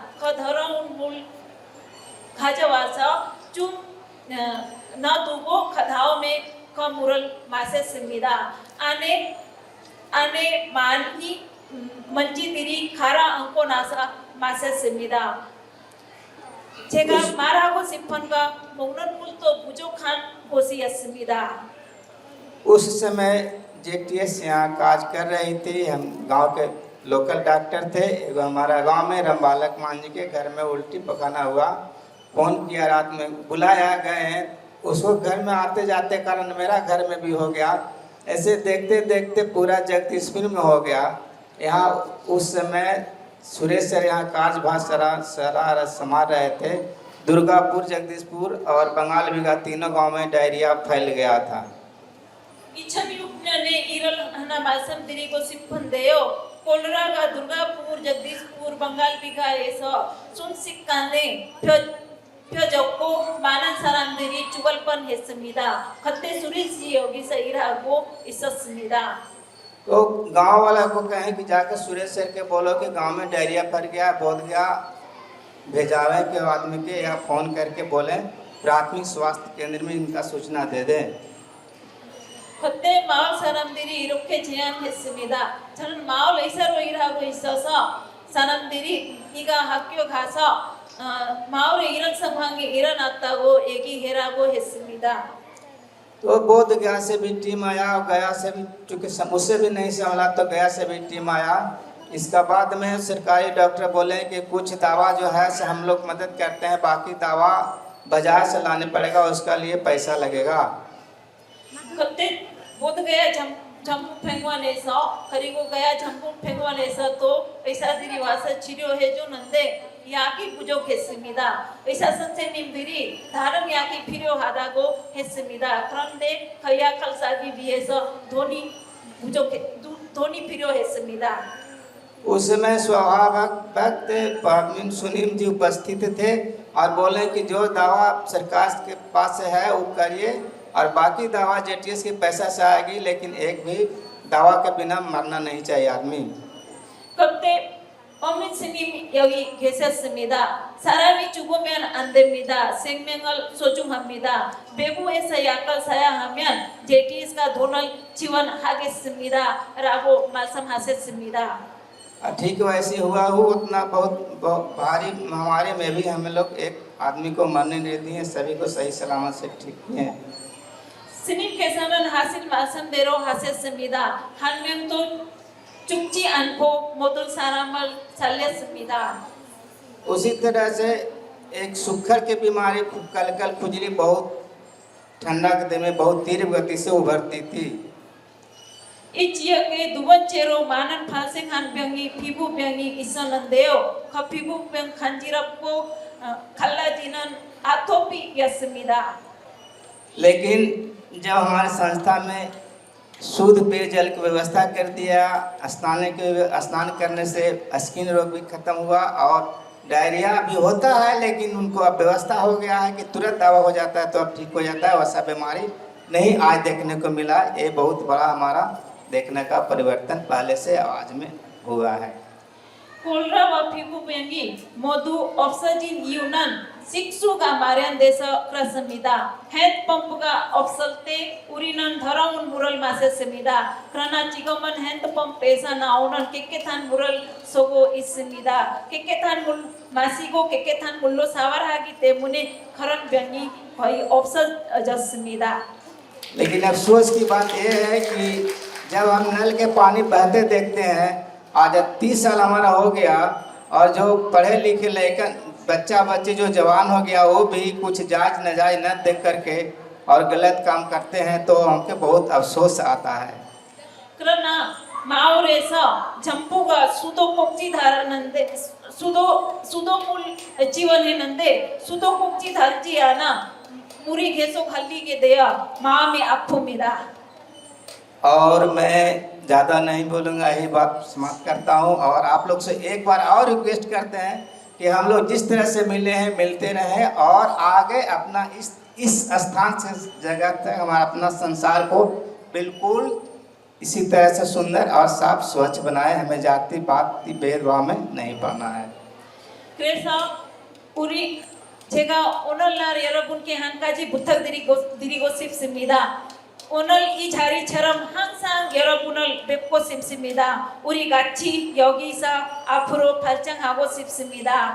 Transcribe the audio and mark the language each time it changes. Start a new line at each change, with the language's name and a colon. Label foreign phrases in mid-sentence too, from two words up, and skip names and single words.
Korean: 그 더러운 물 가져와서 좀 놔두고 그 다음에 그 물을 마셨습니다. 안에 많이 먼지들이 가라앉고 나서 마셨습니다. 제가 말하고 싶은 거 먹는 물도 부족한 곳이었습니다.
Hindi: उस समय JTS यहाँ काज कर रही थी। हम गांव के
English: local doctor
Hindi: थे। हमारा गांव में रामबालक मान जी के घर में उल्टी पखाना हुआ। फोन किया, रात में बुलाया, गए हैं। उसको घर में आते जाते कारण मेरा घर में भी हो गया। ऐसे देखते देखते पूरा जगदीशपुर में हो गया। यहाँ उस समय सुरेश सर यहाँ कार्यभार संभाल रहे थे। दुर्गापुर, जगदीशपुर और बंगाल बिघा तीनों गांव में डायरिया फैल गया था।
Korean: 2006년에 일을 하나 말씀드리고 싶은데요. 콜레라가 두르가푸르, जगदीशपुर, बंगाल बिघा에서 순식간에 펴졌고 많은 사람들이 죽을 뻔했습니다. 그때 수리씨 여기서 일하고 있었습니다.
Hindi: तो गांव वाला को कहें कि जाकर सुरेश सर के बोलो कि गांव में डायरिया फैल गया, बोध गया, भेजावे के आदमी के या फ़ोन करके बोलें प्राथमिक स्वास्थ्य केंद्र में इनका सूचना दे दें।
Korean: 그때 마을 사람들이 이렇게 제안했습니다. 저는 마을 의사로 일하고 있어서 사람들이 네가 학교 가서 마을에 이런 상황이 일어났다고 얘기해라고 했습니다.
Hindi: तो बोध गया से भी टीम आया और गया से भी, चूँकि उससे भी नहीं संभला तो गया से भी टीम आया। इसका बाद में सरकारी डॉक्टर बोले कि कुछ दवा जो है से हम लोग मदद करते हैं, बाकी दवा बाजार से लाने पड़ेगा, उसका लिए पैसा लगेगा।
Korean: 그때 보드가야 전북병원에서 그리고 가야 전북병원에서 또 의사들이 와서 치료해 주는데 약이 부족했습니다. 의사 선생님들이 다른 약이 필요하다고 했습니다. 그런데 그 약을 사기 위해서 돈이 필요했습니다.
Hindi: उस समय स्वाभाविक वक्त पावन सुनील जी उपस्थित थे और बोले कि जो दवा सरकार के पास है वो करिए और बाकी दवा JTS के पैसा से आएगी, लेकिन एक भी दवा के बिना मरना नहीं चाहिए आदमी।
Korean: 그때 범민 스님 여기 계셨습니다. 사람이 죽으면 안 됩니다. 생명을 소중합니다. 외부에서 약을 사야 하면 JTS가 돈을 지원하겠습니다. 라고 말씀하셨습니다.
Hindi: ठीक वैसे हुआ हो, उतना बहुत भारी महामारी में भी हम लोग एक आदमी को मरने नहीं दिए, सभी को सही सलामत से ठीक किए।
Korean: 스님께서는 하신 말씀대로 하셨습니다. 한 명도 죽지 않고 모든 사람을 살렸습니다.
Hindi: उसी तरह से एक सुखर की बीमारी कलकल खुजली बहुत ठंडा के दिन में बहुत तीव्र गति से उभरती थी।
Korean: 이 지역에 두 번째로 많은 발생한 병이 피부병이 있었는데요. 그 피부병 간지럽고 갈라지는 아토피였습니다.
Hindi: लेकिन जब हमारी संस्था में शुद्ध पेयजल की व्यवस्था कर दिया, स्नान करने से स्किन रोग भी खत्म हुआ और डायरिया भी होता है, लेकिन उनको अब व्यवस्था हो गया है कि तुरंत दवा हो जाता है तो अब ठीक हो जाता है। वैसा बीमारी नहीं आज देखने को मिला। ये बहुत बड़ा हमारा देखने का परिवर्तन पहले से आज में हुआ है।
Korean: 콜라와 피부병이 모두 없어진 이유는 식수가 마련돼서 그렇습니다. 핸드펌프가 없을 때 우리는 더러운 물을 마셨습니다. 그러나 지금은 핸드펌프에서 나오는 깨끗한 물을 쓰고 있습니다. 깨끗한 물 마시고 깨끗한 물로 샤워하기 때문에 그런 병이 거의 없어졌습니다.
Hindi: लेकिन अफसोस की बात यह है कि जब हम नल के पानी बहते देखते हैं, आज 30 साल हमारा हो गया और जो पढ़े लिखे लेकर बच्चा बच्चे जो जवान हो गया वो भी कुछ जायज नाजायज न देख करके और गलत काम करते हैं, तो हमको बहुत अफसोस आता है।
Korean: 그러나 마을에서 정부가 수도꼭지 달았는데 수도물 지원했는데 수도꼭지 달지 않아 물이 계속 흘리게 되어 마음이 아픕니다.
Hindi: और मैं ज़्यादा नहीं बोलूँगा, यही बात समाप्त करता हूँ। और आप लोग से एक बार और रिक्वेस्ट करते हैं कि हम लोग जिस तरह से मिले हैं मिलते रहें और आगे अपना इस स्थान से जगह तक हमारा अपना संसार को बिल्कुल इसी तरह से सुंदर और साफ स्वच्छ बनाए। हमें जाति पाति भेदभाव में नहीं पड़ना है।
Korean: 그래서 제가 오늘날 여러분께 한 가지 부탁드리고 싶습니다. 오늘 이 자리처럼 항상 여러분을 뵙고 싶습니다. 우리 같이 여기서 앞으로 발전하고 싶습니다.